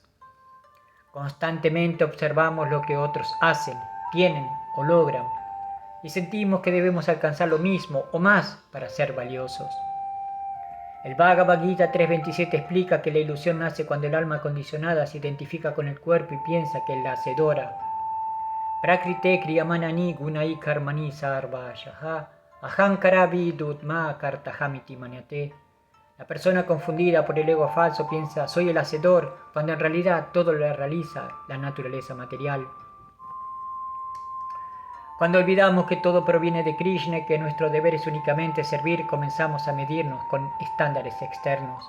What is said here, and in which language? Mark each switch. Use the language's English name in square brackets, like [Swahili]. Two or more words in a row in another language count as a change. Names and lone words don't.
[Spanish] Constantemente observamos lo que otros hacen, tienen o logran y sentimos que debemos alcanzar lo mismo o más para ser valiosos. El Bhagavad Gita 3.27 explica que la ilusión nace cuando el alma condicionada se identifica con el cuerpo y piensa que es la hacedora. [Sanskrit] Prakrite kriyamanani gunai karmani sarvashaha ahankara vidutma kartahamiti maniate. [Spanish] La persona confundida por el ego falso piensa soy el hacedor, cuando en realidad todo lo realiza la naturaleza material. Cuando olvidamos que todo proviene de Krishna y que nuestro deber es únicamente servir, comenzamos a medirnos con estándares externos.